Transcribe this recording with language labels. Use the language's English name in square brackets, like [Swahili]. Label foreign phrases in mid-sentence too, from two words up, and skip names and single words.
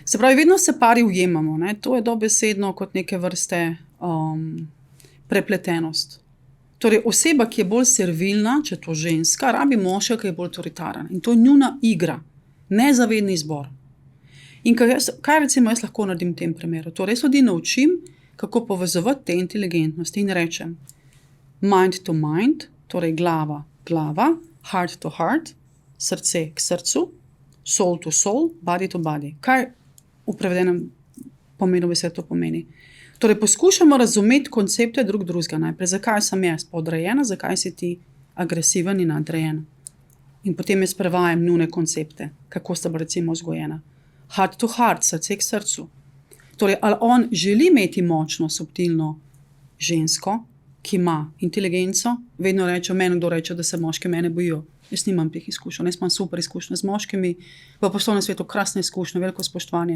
[Slovenian] Se pravi, vedno se pari ujemamo. To je dobesedno kot neke vrste prepletenost. Torej, oseba, ki je bolj servilna, če je to ženska, rabi moškega, ki je bolj avtoritaren. In to je njuna igra, nezavedni izbor. In kaj recimo jaz lahko naredim v tem primeru? Torej, ljudi naučim, kako povezovati te inteligentnosti in rečem [English] mind to mind, [Slovenian] torej glava, [English] heart to heart, [Slovenian] srce k srcu, [English] soul to soul, body to body. [Slovenian] Kaj v prevedenem pomenu besed to pomeni? Torej, poskušamo razumeti koncepte drugega najprej. Zakaj sem jaz podrejena, zakaj si ti agresiven in nadrejen? In potem jaz prevajam njune koncepte, kako sta bila recimo vzgojena. [English] Heart to heart, [Slovenian] srce k srcu. Torej, ali on želi imeti močno, subtilno žensko, ki ima inteligenco, vedno reče, kdo reče, da se moški mene bojijo. Jaz nimam teh izkušenj, jaz imam super izkušnje z moškimi, v poslovnem svetu krasne izkušnje, veliko spoštovanje.